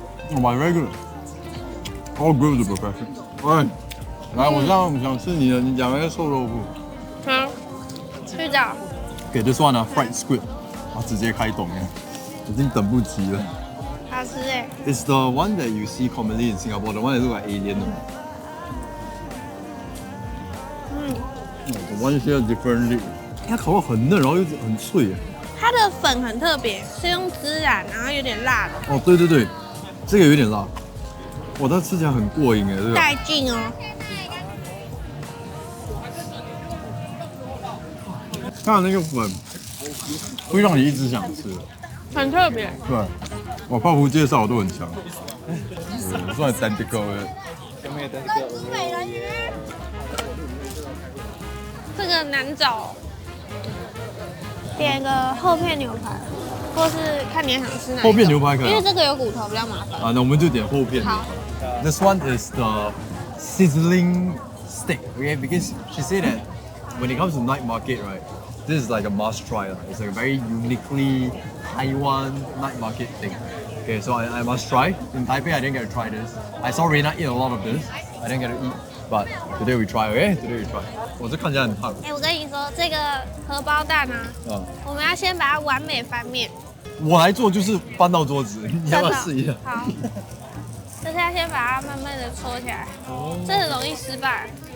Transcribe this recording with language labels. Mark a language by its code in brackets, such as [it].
[en] My regular, all good to perfection. [zh] 喂，来，我想吃你的，你讲那个臭豆腐。好，去找。给这算了 fried squid， 直接开动了，已经等不及了。好吃哎。 [en] It's the one that you see commonly in Singapore, the one that look like alien. The one here differently. [zh] 它烤到很嫩，然后又很脆耶。它的粉很特别，是用孜然，然后有点辣的。哦，对对对，这个有点辣。哇，它吃起来很过瘾哎，这个。带劲哦。它的那个粉会让你一直想吃。很特别。对，我泡芙介绍都很强。算 identical 的。这个难找。点一个厚片牛排，或是看你想吃哪一种。厚片牛排可以。因为这个有骨头比较麻烦。那我们就点厚片。好。 [en] This one is the sizzling steak, okay? Because she said that when it comes to night market, right, this is like a must try. It's like a very uniquely Taiwan night market thing. Okay, so I must try. In Taipei, I didn't get to try this. I saw Reina eat a lot of this. I didn't get to eat, but today we try. Okay, today we try. [zh] 我这看起来很烫。我跟你说，这个荷包蛋啊，我们要先把它完美翻面。我来做就是翻到桌子，你要不要试一下？好。就是要先把它慢慢的搓起来，这很容易失败。